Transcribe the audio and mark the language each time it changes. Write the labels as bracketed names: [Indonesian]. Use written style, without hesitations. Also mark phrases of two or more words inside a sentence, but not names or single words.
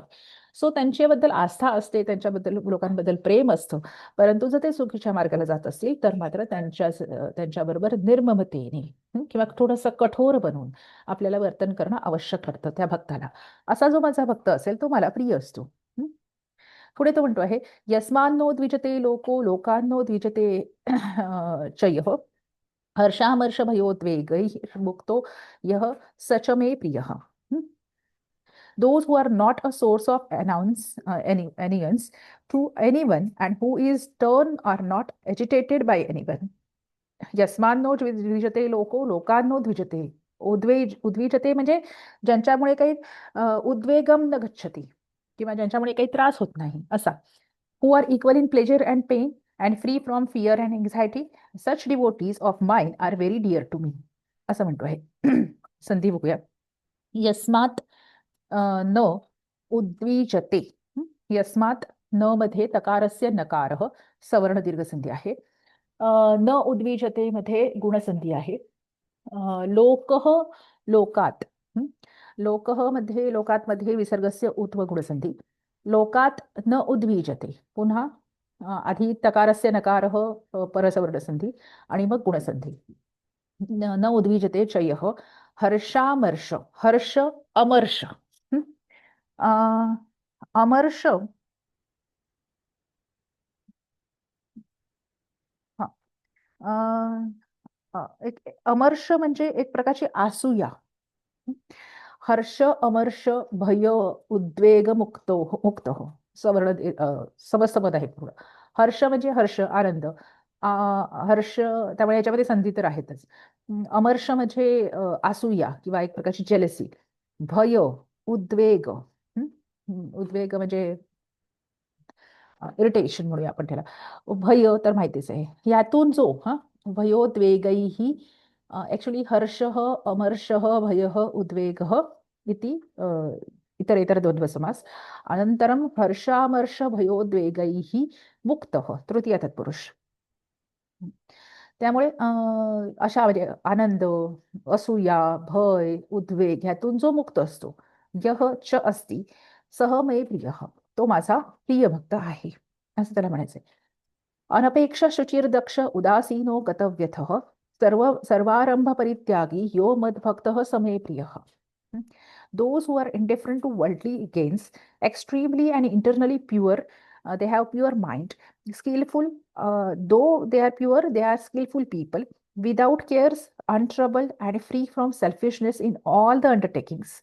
[Marathi] सो त्यांच्याबद्दल आस्था असते, त्यांच्याबद्दल लोकांबद्दल प्रेम असतं, परंतु जर ते चुकीच्या मार्गाला जात असतील तर मात्र त्यांच्याबरोबर निर्ममतेने किंवा थोडंसं कठोर बनवून आपल्याला वर्तन करणं आवश्यक ठरतं त्या भक्ताला. असा जो माझा भक्त असेल तो मला प्रिय असतो. हं? पुढे तो म्हणतो आहे, [Sanskrit] यस्मान्नो द्विजते लोको लोकांनो द्विजते चयः हर्षामर्ष भयोद्वेगैः मुक्तो यः स च मे प्रियः. [English] Those who are not a source of annoyance to anyone and who is stern are not agitated by anyone. [Sanskrit] यस्मान्नो द्विजते लोको लोकांनो द्विजते. [Marathi] उद्विजते म्हणजे ज्यांच्यामुळे काही [Sanskrit] उद्वेगम न गच्छती, [Marathi] किंवा ज्यांच्यामुळे काही त्रास होत नाही असा. [English] who are equal in pleasure and pain and free from fear and anxiety, such devotees of mind are very dear to me, [Marathi] असं म्हणतो आहे. संधी बघूया. [Sanskrit] यस्मात न उद्विजते. [Marathi] यस्मात न मध्ये तकारस्य नकारः सवर्ण दीर्घसंधी आहे. न उद्विजते मध्ये गुणसंधी आहे. [Sanskrit] लोकः लोकात. [Marathi] लोकः मध्ये लोकात मध्ये विसर्गस्य उत्व गुणसंधी. [Sanskrit] लोकात न उद्विजते, [Marathi] पुन्हा आधी तकारस्य नकारः परसवर्णसंधी आणि मग गुणसंधी. [Sanskrit] न उद्विजते चयः हर्षामर्ष. हर्ष अमर्ष. हं? अमर्ष, [Marathi] हा, एक अमर्ष म्हणजे एक प्रकारची आसूया. हं? [Sanskrit] हर्ष अमर्ष भय उद्वेग मुक्त हो, [Marathi] सवर्ण समस्त पद आहे पूर्ण. हर्ष म्हणजे हर्ष आनंद, हर्ष, त्यामुळे याच्यामध्ये संधी तर आहेतच. अमर्ष म्हणजे आसूया किंवा एक प्रकारची जेलसी. भय, उद्वेग. उद्वेग म्हणजे इरिटेशन म्हणूया आपण त्याला. भय तर माहितीच आहे. यातून जो भयोद्वेगैः, ऍक्च्युली [Sanskrit] हर्षः अमर्षः भयः उद्वेगः इति इतरेतर द्वंद्व समास. अनंतरम हर्षामर्ष भयोद्वेगैः मुक्तः तृतीय तत्पुरुष. [Marathi] त्यामुळे अशा म्हणजे आनंद, असूया, भय, उद्वेग ह्यातून जो मुक्त असतो, [Sanskrit] यह च अस्ति सह मे प्रियः, [Marathi] तो माझा प्रिय भक्त आहे, असं त्याला म्हणायचंय. [Sanskrit] अनपेक्ष शुचिर्दक्ष उदासीनो गतव्यथः सर्वारंभ परित्यागी यो मद्भक्तः समे प्रियः. [English] Those who are indifferent to worldly gains, extremely and internally pure, they have pure mind, skillful, though they are pure, they are skillful people, without cares, untroubled, and free from selfishness in all the undertakings.